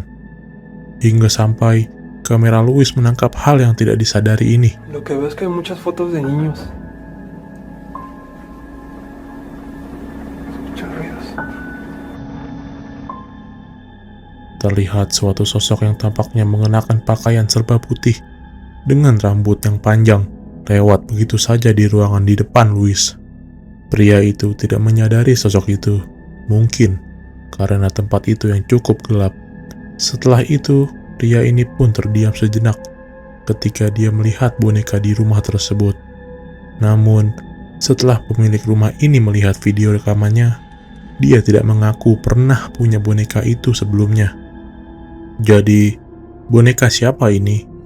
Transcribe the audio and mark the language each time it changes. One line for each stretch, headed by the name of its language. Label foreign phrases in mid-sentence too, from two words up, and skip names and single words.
Indonesian: Hingga sampai kamera Louis menangkap hal yang tidak disadari ini.
Spanish: Lo que veo es que hay muchas fotos de niños. Escuchan ruidos.
Indonesian: Terlihat suatu sosok yang tampaknya mengenakan pakaian serba putih dengan rambut yang panjang lewat begitu saja di ruangan di depan Louis. Pria itu tidak menyadari sosok itu, mungkin karena tempat itu yang cukup gelap. Setelah itu, pria ini pun terdiam sejenak ketika dia melihat boneka di rumah tersebut. Namun, setelah pemilik rumah ini melihat video rekamannya, dia tidak mengaku pernah punya boneka itu sebelumnya. Jadi, boneka siapa ini?